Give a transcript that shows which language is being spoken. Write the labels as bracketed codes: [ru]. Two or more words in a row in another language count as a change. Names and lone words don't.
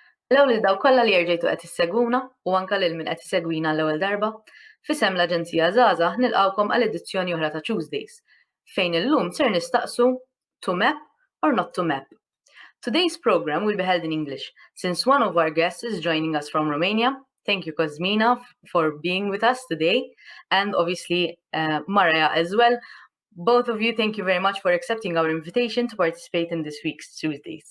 [mt] L-ewwel daw kollha li jerġgħu qed issegwuna u anke lil min qed isegwina l-ewwel darba, f'isem l-Aġenzija Żgħażagħ nilqgħukom għal edizzjoni oħra ta' Tuesdays, fejn illum ser nistaqsu [en] to map or not to map. Today's program will be held in English, since one of our guests is joining us from Romania. Thank you, Cosmina, for being with us today, and obviously Mariah as well. Both of you, thank you very much for accepting our invitation to participate in this week's Tuesdays.